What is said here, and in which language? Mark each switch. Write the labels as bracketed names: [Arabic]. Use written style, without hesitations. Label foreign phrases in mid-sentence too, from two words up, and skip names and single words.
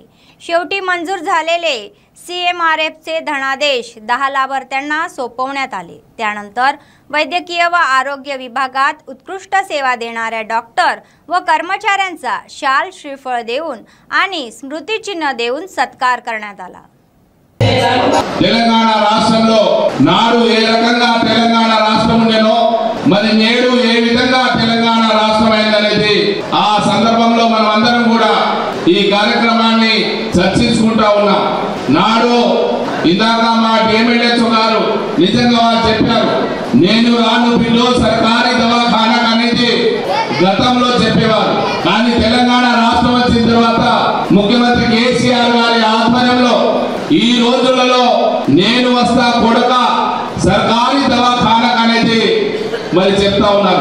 [Marathi] शेवटी मंजूर झालेले CMRFचे धनादेश 10 लाभार्थ्यांना सोपवण्यात आले। त्यानंतर वैद्यकीय व आरोग्य विभागात उत्कृष्ट सेवा देणाऱ्या डॉक्टर व कर्मचाऱ्यांचा शाल श्रीफळ देऊन आणि स्मृतिचिन्ह देऊन सत्कार करण्यात आला। [Telugu] తెలంగాణ రాష్ట్రంలో నాడు ఏ రకంగా తెలంగాణ రాష్ట్రం ఉండేనో మరి నేడు ఏ విధంగా తెలంగాణ రాష్ట్రం అయిందనేది ఆ సందర్భంలో మనం అందరం కూడా ఈ కార్యక్రమాన్ని చర్చించుకుంటా ఉన్నాం। నాడు ఇందాక మా DMHO గారు నిజంగా వారు చెప్పారు, నేను రాను బిల్లు సర్కారీ దవాఖానా అనేది గతంలో చెప్పేవారు, కానీ తెలంగాణ రాష్ట్రం వచ్చిన తర్వాత ముఖ్యమంత్రి కేసీఆర్ గారి ఆధ్వర్యంలో ఈ రోజులలో నేను వస్తా కొడక సర్కారీ దవాఖానా అనేది మరి చెప్తా ఉన్నారు।